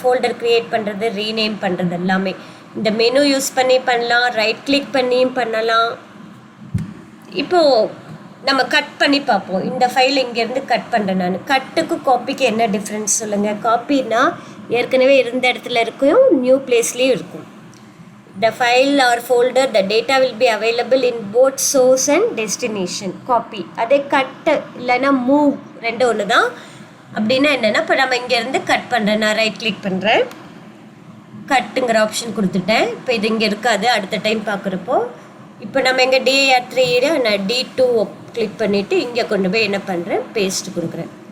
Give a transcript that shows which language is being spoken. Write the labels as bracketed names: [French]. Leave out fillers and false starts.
[Tamil] Folder create பண்ணுறது, rename பண்ணுறது எல்லாமே இந்த மெனு யூஸ் பண்ணி பண்ணலாம், ரைட் கிளிக் பண்ணியும் பண்ணலாம். இப்போது நம்ம கட் பண்ணி பார்ப்போம். இந்த ஃபைல் இங்கேருந்து கட் பண்ணுறேன் நான். கட்டுக்கும் காப்பிக்கு என்ன டிஃப்ரென்ஸ் சொல்லுங்கள். காப்பின்னா ஏற்கனவே இருந்த இடத்துல இருக்கும், நியூ பிளேஸ்லேயும் இருக்கும். [English] The file or folder, the data will be available in both source and destination. [Tamil] Copy. அதே கட் இல்லைன்னா மூவ், ரெண்டு ஒன்று தான். அப்படின்னா என்னென்னா, இப்போ நம்ம இங்கேருந்து கட் பண்ணுறேன், நான் ரைட் கிளிக் பண்ணுறேன், கட்டுங்கிற ஆப்ஷன் கொடுத்துட்டேன். இப்போ இது இங்கே இருக்காது அடுத்த டைம் பார்க்குறப்போ. இப்போ நம்ம எங்கள் dir3 நான் D2 கிளிக் பண்ணிவிட்டு இங்கே கொண்டு போய் என்ன பண்ணுறேன், பேஸ்ட் கொடுக்குறேன்.